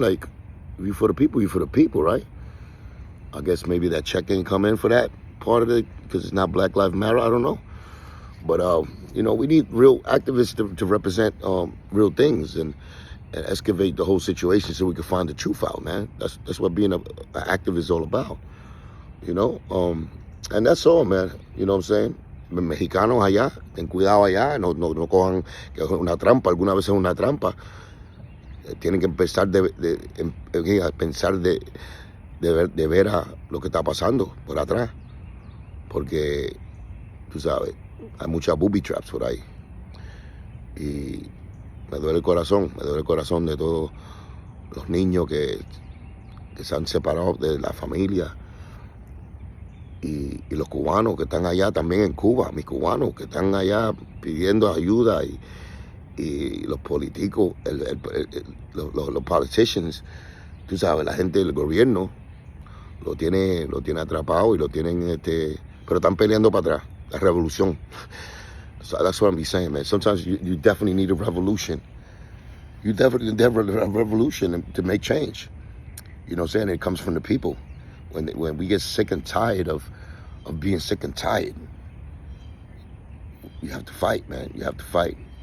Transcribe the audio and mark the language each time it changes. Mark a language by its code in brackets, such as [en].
[en] Like, if you're for the people, right? I guess maybe that check didn't come in for that part of it, because it's not Black Lives Matter, I don't know. But, we need real activists to represent real things and excavate the whole situation so we can find the truth out, man. That's what being an activist is all about, And that's all, man. You know what I'm saying? [es] Mexicanos allá, ten cuidado allá, no cojan que es una trampa, alguna vez es una trampa. Tienen que empezar pensar de ver a lo que está pasando por atrás, porque tú sabes, hay muchas booby traps por ahí, y me duele el corazón de todos los niños que se han separado de la familia, y los cubanos que están allá también en Cuba, mis cubanos que están allá pidiendo ayuda, y los políticos, los politicians, tú sabes, la gente del gobierno lo tiene atrapado y lo tienen, pero están peleando para atrás, la revolución. [en] So that's what I'm saying, man. Sometimes you definitely need a revolution. You definitely need a revolution to make change. You know what I'm saying? It comes from the people. When we get sick and tired of being sick and tired, you have to fight, man. You have to fight.